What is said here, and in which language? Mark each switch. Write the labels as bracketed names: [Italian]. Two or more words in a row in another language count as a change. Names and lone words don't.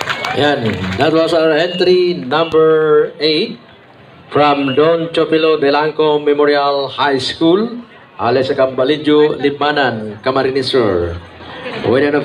[English] Yan. That was our entry number 8 from Don Chopilo Delanco Memorial High School, Ales Cambalidjo, Libmanan, Camarines Sur. With an